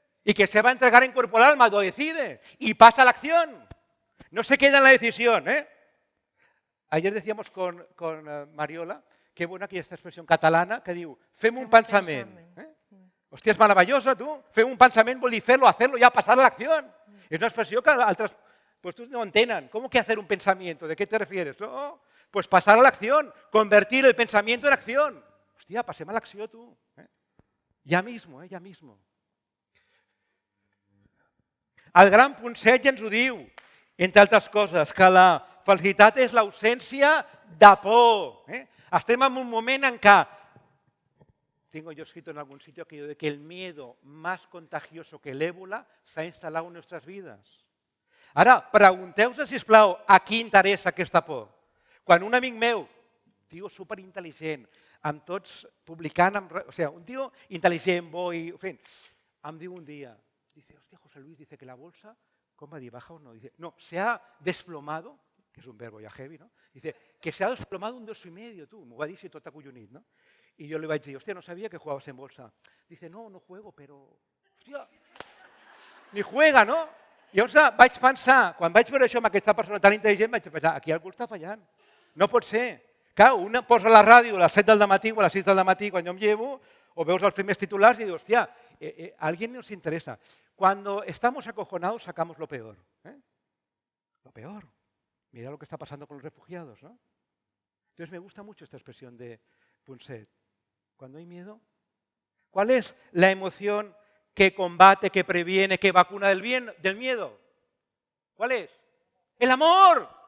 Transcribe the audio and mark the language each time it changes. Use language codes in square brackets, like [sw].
[es] Y que se va a entregar en cuerpo al alma, lo decide. Y pasa a la acción. No se queda en la decisión. Ayer decíamos con Mariola, qué buena que [ca] hi ha aquesta expressió catalana que diu, fem un pensament. Hòstia, és meravellosa, tu. Fem un pensament vol dir fer-lo, [es] hacerlo, ya pasar a la acción. [ca] És una expressió que altres puestos no entenen. [es] ¿Cómo que hacer un pensamiento? ¿De qué te refieres? No, pues pasar a la acción, convertir el pensamiento en acción. [ca] Hòstia, passem a l'acció, tu. Ja mismo, ja mismo. El gran Punset ja ens ho diu, entre altres coses, que la felicitat és l'ausència de por. Estem en un moment en què, [es] tengo yo escrito en algún sitio aquello de que el miedo más contagioso que el ébola [ca] s'ha instal·lat [es] en nuestras vidas. [ca] Ara, pregunteu-vos, sisplau, a qui interessa aquesta por. Quan un amic meu, tio superintel·ligent, amb tots publicant, o sea, un tio intel·ligent, bo i fent, em diu un dia, dice, hostia, José Luis, [es] dice que la bolsa, [ca] ¿cómo va a dir, baja o no? [es] Dice, no, se ha desplomado, que és un verbo ja heavy, no? Dice, que se ha desplomado un 2,5, tu, [ca] m'ho va dir si tot acollonit, [es] no? Y yo le [ca] vaig dir, [es] hostia, no sabía que jugabas en bolsa. Dice, no, no juego, pero, hostia, ni juega, no? [ca] I llavors vaig pensar, quan vaig veure això amb aquesta persona tan intel·ligent, vaig pensar, aquí algú està fallant. No pot ser. Clar, una posa la ràdio a les 7 del matí o a les 6 del matí quan jo em llevo, o veus els primers titulars i dius, hostia, [es] a alguien nos interesa. Cuando estamos acojonados sacamos lo peor. Lo peor. Mira lo que está pasando con los refugiados, ¿no? Entonces me gusta mucho esta expresión de Punset. Cuando hay miedo, ¿cuál es la emoción que combate, que previene, que vacuna del miedo? ¿Cuál es? El amor.